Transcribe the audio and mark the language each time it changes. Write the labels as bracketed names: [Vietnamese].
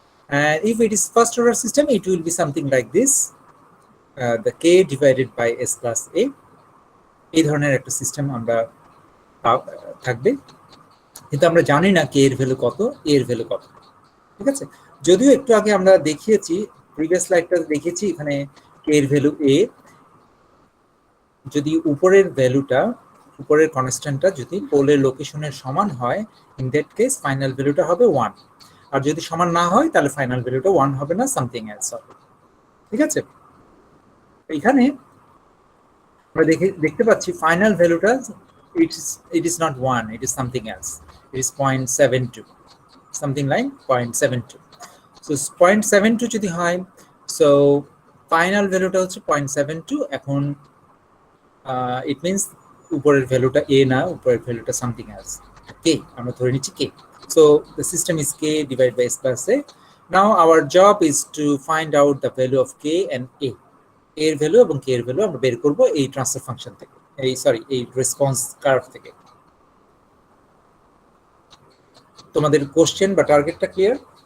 [English] And if it is first order system, it will be something like this, the k divided by s plus a. [Bangla] এই ধরনের একটা system আমরা থাকবে, কিন্তু আমরা জানি না কে এর ভ্যালু কত, এ এর ভ্যালু কত। ঠিক আছে, যদিও একটু আগে আমরা দেখিয়েছি, প্রিভিয়াস স্লাইডটা দেখিয়েছি, এখানে কে এর ভ্যালু a, যদি উপরের ভ্যালুটা, উপরের কনস্ট্যান্টটা যদি পোলের লোকেশনের সমান হয়, ইন দ্যাট কেস ফাইনাল ভ্যালুটা হবে 1। আর যদি সমান না হয় তাহলে ফাইনাল ভ্যালুটা 1 হবে না, সামথিং এলস হবে। ঠিক আছে, এখানে আমরা দেখতে পাচ্ছি ফাইনাল ভ্যালুটা [English] it is not 1, it is something else, it is 0.72, something like 0.72. [Bangla] so 0.72 যদি হয়, so ফাইনাল ভ্যালুটা হচ্ছে 0.72। এখন it means উপরের ভ্যালুটা a না, উপরের ভ্যালুটা something else, k, আমরা ধরে নিচ্ছি k। [English] so the system is k divided by s plus a. now our job is to find out the value of k and [Bangla] a, এর ভ্যালু এবং k এর ভ্যালু আমরা বের করব এই ট্রান্সফার ফাংশন থেকে, এই রেসপন্স কার্ভ থেকে। তোমাদের কোশ্চেন বা টার্গেটটা ক্লিয়ার?